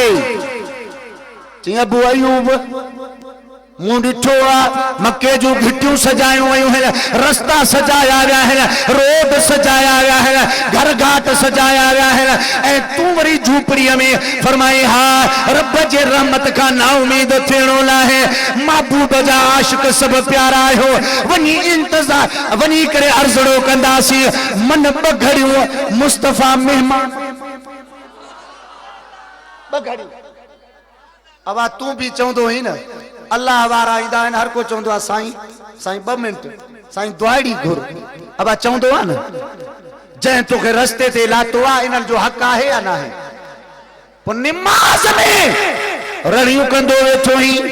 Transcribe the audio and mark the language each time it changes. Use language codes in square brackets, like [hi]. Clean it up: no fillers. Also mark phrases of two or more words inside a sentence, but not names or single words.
[sd] चई अबू अयूब मूं ॾिठो आहे मके जूं घिटियूं सजायूं वयूं आहिनि, रस्ता सजाया विया आहिनि, रोड सजाया विया आहिनि, घर घाट सजाया विया आहिनि, ऐं तूं वरी झूपड़ीअ में फरमाई हा रब जे रहमत खां ना उम्मीद थियणो नाहे। महबूब जा आशिक सभु प्यारा आहियो, वञी इंतज़ार वञी करे अर्ज़ड़ो कंदासीं। मन ॿ घड़ियूं मुस्तफ़ा महिमान ॿ घड़ियूं। अब तू भी चवंदो हुई न अल्लाह वारा ईंदा आहिनि, हर को चवंदो आहे साईं साईं 2 मिंट साईं दुआड़ी घुर। अब चवंदो आहे न जंहिं तोखे रस्ते ते लातो आहे इन्हनि जो हक़ आहे या न आहे। पोइ निमाज़ में रड़ियूं कंदो वेठो ही।